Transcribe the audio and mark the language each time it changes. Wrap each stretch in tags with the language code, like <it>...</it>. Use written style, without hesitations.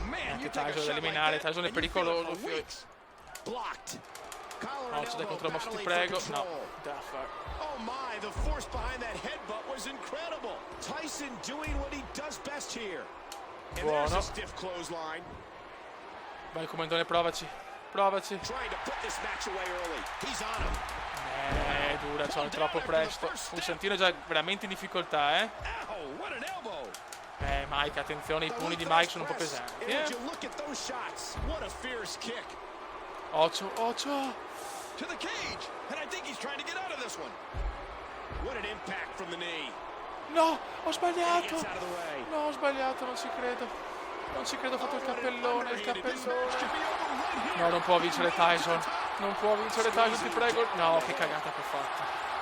<it>Anche Tyson da eliminare, Tyson è pericoloso. No, c'è da contro Moss, ti prego. No.</it> <en>Oh my, the force behind that headbutt was incredible. Tyson doing what he does best here. And there's a stiff clothesline.</en> <it>Vai comandone, provaci. Provaci.</it> <en>Trying to put this match away early. He's on him.</en> <it>Dura, c'ho troppo presto. Un Santino è già veramente in difficoltà,</it> <en>Ow, what an elbow.</en> <it>Mike, attenzione, i pugni di Mike sono un po' pesanti,</it> <en>Look at those shots. What a fierce kick.</en> <it>Occhio, occhio.</it> <en>To the cage, and I think he's trying to get out of this one. What an impact from the knee.</en> <it>No, ho sbagliato. No, ho sbagliato, non ci credo. Non ci credo, ho fatto il cappellone, il cappellone. No, non può vincere Tyson. Non può vincere Tyson, ti prego. No, che cagata che ho fatto.</it>